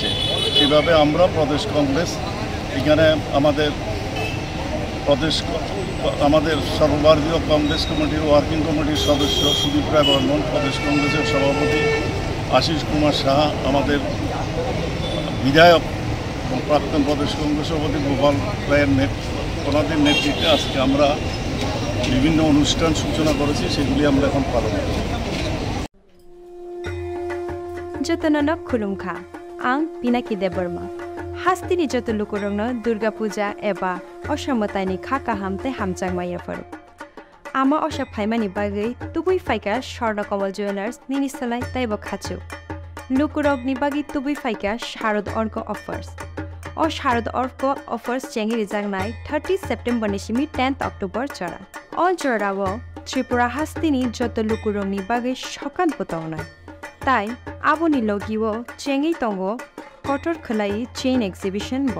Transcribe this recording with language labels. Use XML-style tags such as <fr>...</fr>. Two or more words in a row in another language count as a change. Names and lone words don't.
<bn>সেভাবে আমরা প্রদেশ কংগ্রেস এখানে আমাদের সর্বভারতীয় কংগ্রেস কমিটির ওয়ার্কিং কমিটির সদস্য সুদীপ রায় বর্মন, প্রদেশ কংগ্রেসের সভাপতি আশিস কুমার সাহা, আমাদের বিধায়ক এবং প্রাক্তন প্রদেশ কংগ্রেস সভাপতি গোপাল রায়ের ওনাদের নেতৃত্বে আজকে আমরা বিভিন্ন অনুষ্ঠান সূচনা করেছি, সেগুলি আমরা এখন পালন করি।</bn> <trp>जतन खुलुमखा आं पिनाकी देबर्मा हास्तिनि जत लुकुरंनो दुर्गा पूजा एबा असमतानि खाका हामते हामचांगमाया फरो आमा असा फाइमानि बागै तुबुई फाइका स्वर्ण कमल ज्वेलार्स निनिसलाय ताइबो खाचु लुकुरगनि बागै तुबुई फाइका शारद अर्क अफर्स ओ शारद अर्क अफर्स चेंगिरि जांगनाय 30 सेप्टेम्बर निसिमि 10 अक्टोबर चरा अल चरावो त्रिपुरा हास्तिनि जत लुकुरंनि बागै सकान बतावनाय ताई आबोनि लगिवो चेंगै तंगो कटर खलाई</trp> <en>chain exhibition</en> <trp>बो</trp>